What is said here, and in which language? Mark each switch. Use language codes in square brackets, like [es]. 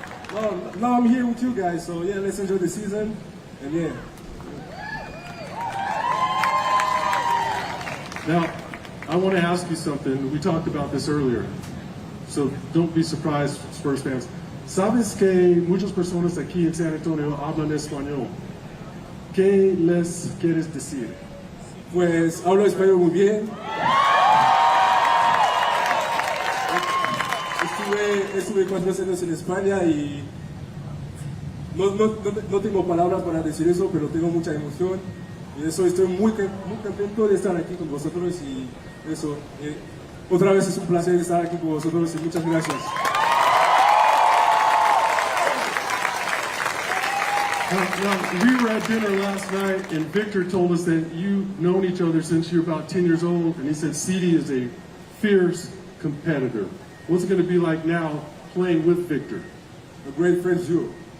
[en] So now I'm here with you guys. So yeah, let's enjoy the season, and yeah. Now, I want to ask you something. We talked about this earlier. So don't be surprised, Spurs fans. [es] Sabes que muchas personas aquí en San Antonio hablan español. ¿Qué les quieres decir? Pues hablo español muy bien. Estuve 4 años en España y no tengo palabras para decir eso, pero tengo mucha emoción y eso estoy muy contento de estar aquí con vosotros y eso. Otra vez es un placer estar aquí con vosotros y muchas gracias. [en] Now, we were at dinner last night, and Victor told us that you've known each other since you're about 10 years old, and he said Sidy is a fierce competitor. What's it going to be like now playing with Victor? A great friend too.